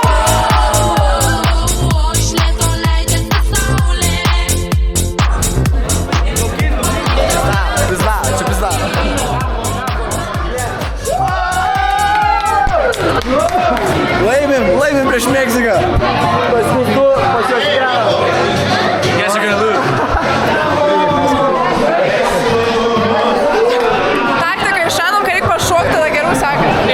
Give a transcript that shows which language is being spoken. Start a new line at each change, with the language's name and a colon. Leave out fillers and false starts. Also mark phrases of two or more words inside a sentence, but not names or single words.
Lithuanian: Laimim prieš Meksiką. Pas mus 2, pas juos 1.
English: Guess you're gonna lose.
Lithuanian: Taktika išanom, kai reik pašokti, tada geriau sekasi.